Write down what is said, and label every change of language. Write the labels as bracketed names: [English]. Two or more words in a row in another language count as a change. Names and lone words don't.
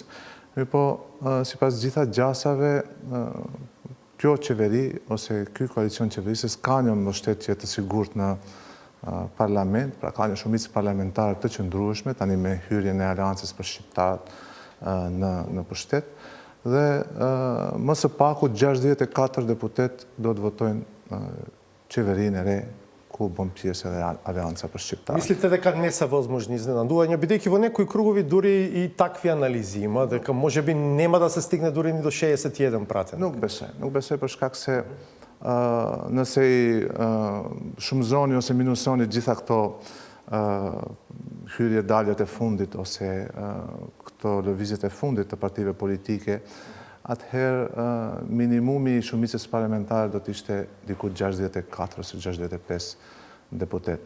[Albanian] Po, sipas gjitha gjasave, kjo qeveri ose ky koalicion qeverisës ka një mbështetje të sigurt në parlament, pra ka një shumicë parlamentare të qëndrueshme, tani me hyrjen e Aleancës për Shqiptarët në pushtet, dhe më së paku 64 deputet do të votojnë qeverinë e re ku bën pjesë edhe Aleanca për Shqiptarët. [Macedonian] Мислите дека не се возможни изненадувања, бидејќи во некои кругови дури и такви анализи има, дека можеби нема да се стигне дури ни до 61 пратеник? [Albanian] Nuk besoj për shkak se nëse i shumëzoni ose minusoni gjitha këto hyrje-daljet e fundit ose këto lëvizjet e fundit të partive politike, atëherë minimumi i shumicës parlamentare do të ishte diku 64 ose 65 deputet.